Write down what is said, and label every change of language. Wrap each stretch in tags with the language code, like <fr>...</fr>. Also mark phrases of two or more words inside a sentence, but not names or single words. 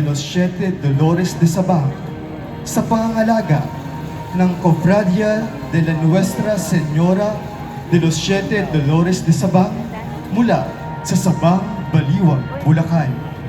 <tl>los Siete Dolores de Sabah sa pangangalaga ng Cofradia de la Nuestra Señora de los Siete Dolores de Sabah mula sa Sabang, Baliwag, Bulacan.</tl>